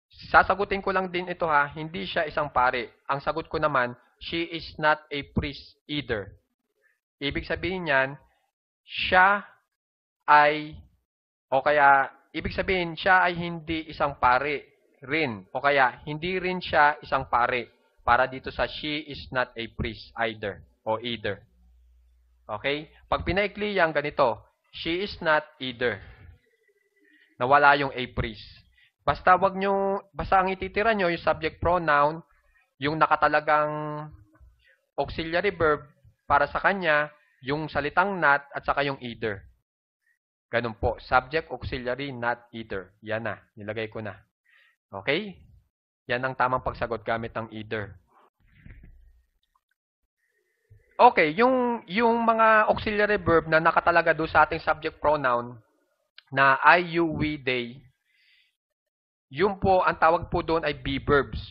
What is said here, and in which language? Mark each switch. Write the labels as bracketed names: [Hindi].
[Filipino] Sasagutin ko lang din ito ha, hindi siya isang pare. Ang sagot ko naman, [English] she is not a priest either. [Filipino] Ibig sabihin niyan, siya ay, o kaya, ibig sabihin, siya ay hindi isang pare rin. O kaya, hindi rin siya isang pare. Para dito sa [English] she is not a priest either. O either. Okay? [Filipino] Pag pinaikli yan, ganito, [English] she is not either. [Filipino] Nawala yung a priest. Basta ang ititira nyo, yung subject pronoun, yung nakatalagang auxiliary verb para sa kanya, yung salitang not, at saka yung either. Ganun po. [English] Subject, auxiliary, not, either. [Filipino] Yan na. Nilagay ko na. Okay? Yan ang tamang pagsagot gamit ng either. Okay, yung mga auxiliary verb na nakatalaga doon sa ating subject pronoun na I, you, we, they, yun po, ang tawag po doon ay be verbs.